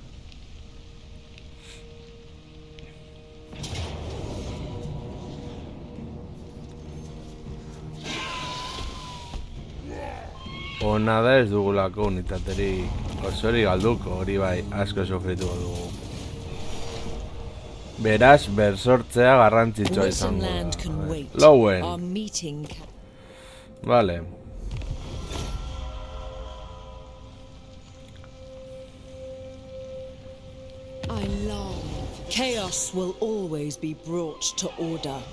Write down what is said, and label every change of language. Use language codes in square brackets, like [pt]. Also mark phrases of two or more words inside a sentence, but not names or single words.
[eu] Ona da ez dugulako unitaterik osori galduko, hori bai, asko sofrituko dugu. Beraz, bersortzea garrantzitsua izango da. Lowen. Vale. [en] I long. Chaos will always be brought to order.